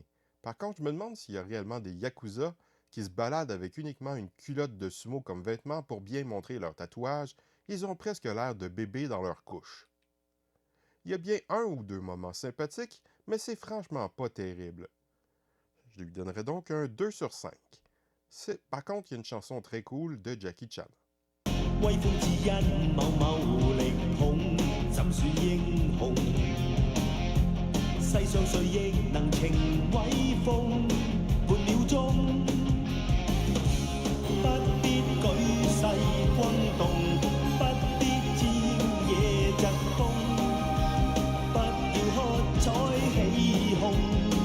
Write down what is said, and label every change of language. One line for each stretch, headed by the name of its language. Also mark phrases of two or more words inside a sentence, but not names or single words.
French: Par contre, je me demande s'il y a réellement des yakuza qui se baladent avec uniquement une culotte de sumo comme vêtement pour bien montrer leurs tatouages. Ils ont presque l'air de bébés dans leur couche. Il y a bien un ou deux moments sympathiques, mais c'est franchement pas terrible. Je lui donnerais donc un 2 sur 5. Par contre, il y a une chanson très cool de Jackie Chan.
Cantonese: 威風只因某某力捧，怎算英雄？世上誰亦能情威風，半秒鐘，不必舉世轟動，不必戰野疾風，不要喝彩起哄。